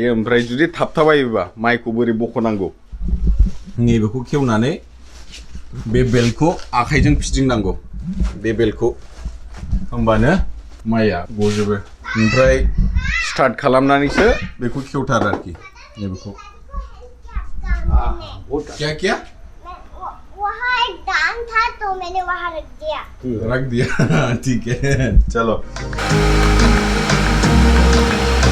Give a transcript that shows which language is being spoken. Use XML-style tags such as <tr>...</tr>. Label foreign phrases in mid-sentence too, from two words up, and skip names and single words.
<brx>ओमफ्राय जुदि थाबथाबायोबा माइखौ बोरै बखनांगौ, नैबेखौ खेवनानै बे बेल्टखौ आखाइजों फिदिंनांगौ, बे बेल्टखौ, होमबानो माइया गजोबो। ओमफ्राय स्टार्ट खालामनानैसो बेखौ खेवथार आरोखि नैबेखौ।</brx> <hi>क्या क्या? वहाँ एक दान था तो मैंने वहाँ रख दिया। रख दिया। ठीक है, चलो।</hi>